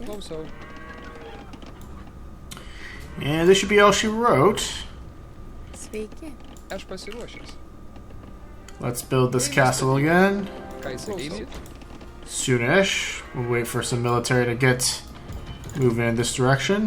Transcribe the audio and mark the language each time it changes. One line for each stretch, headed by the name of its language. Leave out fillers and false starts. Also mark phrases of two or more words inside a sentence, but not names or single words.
Lithuanian: Klausau.
English: And this should be all she wrote.
Lithuanian: Sveiki. Aš pasiruošęs.
English: Let's build this castle again.
Lithuanian: Ką įsakysi?
English: Soonish. We'll wait for some military to get moving in this direction.